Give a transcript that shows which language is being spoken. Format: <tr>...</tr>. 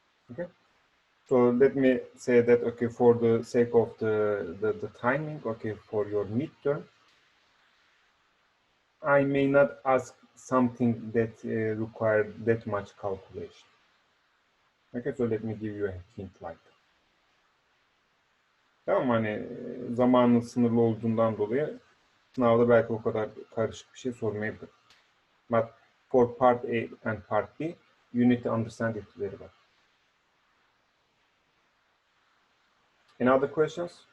<en>Okay, so let me say that, okay, for the sake of the timing, okay, for your midterm, I may not ask something that require that much calculation. Okay, so let me give you a hint like that.</en> <tr>Tamam, hani zamanın sınırlı olduğundan dolayı sınavda belki o kadar karışık bir şey sormayabilir.</tr> <en>But for part A and part B, you need to understand it very well. Any other questions?</en>